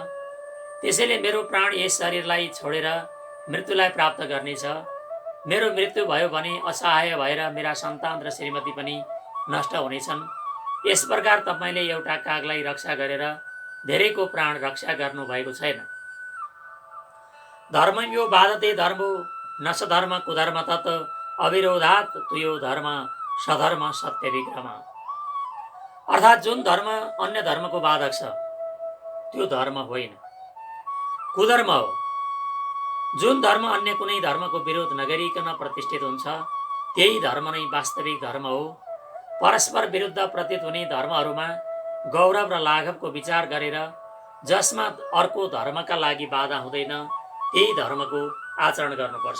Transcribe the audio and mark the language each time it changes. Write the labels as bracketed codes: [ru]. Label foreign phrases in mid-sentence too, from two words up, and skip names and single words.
[ne] त्यसैले मेरो प्राण यस शरीरलाई छोडेर मृत्युलाई प्राप्त गर्नेछ। मेरो मृत्यु भयो भने असहाय भएर मेरा सन्तान र श्रीमती पनि नष्ट हुनेछन्। यस प्रकार तपाईँले एउटा कागलाई रक्षा गरेर धेरैको प्राण रक्षा गर्नुभएको छैन। [sa] धर्म यो बाधते धर्मो न सधर्म कुधर्म तत् अविरोधात् तुयो धर्म सधर्म सत्य विक्रम। [ne] अर्थात् जुन धर्म अन्य धर्मको बाधक छ त्यो धर्म होइन, कुधर्म हो। जुन धर्म अन्य कुनै धर्मको विरोध नगरिकन प्रतिष्ठित हुन्छ त्यही धर्म नै वास्तविक धर्म हो। परस्पर विरुद्ध प्रतीत हुने धर्महरूमा गौरव र लाघवको विचार गरेर जसमा अर्को धर्मका लागि बाधा हुँदैन त्यही धर्मको आचरण गर्नुपर्छ।